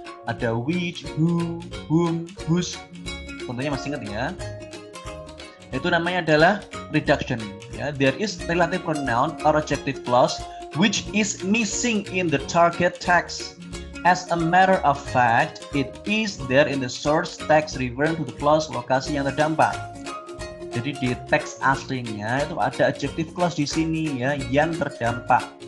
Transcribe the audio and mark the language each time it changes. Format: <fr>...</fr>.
<id>Ada which, who, whom, whose. Contohnya masih ingat ya. Itu namanya adalah reduction ya.</id> <en>There is relative pronoun or adjective clause which is missing in the target text. As a matter of fact, it is there in the source text referring to the clause</en> <id>lokasi yang terdampak. Jadi di teks aslinya itu ada adjective clause di sini ya, yang terdampak.</id>